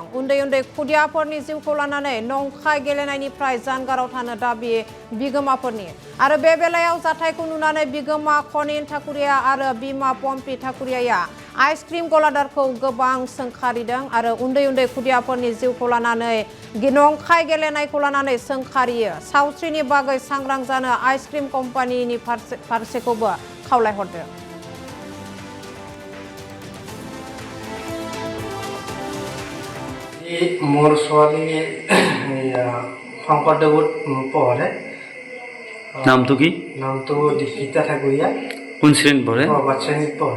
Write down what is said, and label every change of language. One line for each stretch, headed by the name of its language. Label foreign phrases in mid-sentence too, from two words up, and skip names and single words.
Bodo: उन्दै खुदियाफोरनि जिउखौ लानानै नंखाय गेलेनायनिफ्राय जानगाराव थानो दाबि बिगोमाफोरनि आरो बे बेलायाव जाथायखौ नुनानै बिगोमा खनिन ठाकुरिया आरो बिमा पम्पी ठाकुरियाया आइसक्रिम गलादारखौ गोबां सोंखारिदों आरो उन्दै खुदियाफोरनि जिउखौ लानानै नंखाय गेलेनायखौ लानानै सोंखारियो। सावस्रिनि बागै सांग्रां जानो आइसक्रिम कम्पानिनि फारसेखौबो खावलायहरदों।
Assamese: मोर ছোৱালী শংকৰদেৱত পঢ়ে। নামটো কি? নামটো দীক্ষিতা ঠাকুৰীয়া। কোন শ্ৰেণীত পঢ়ে? বাট শ্ৰেণীত পঢ়ে।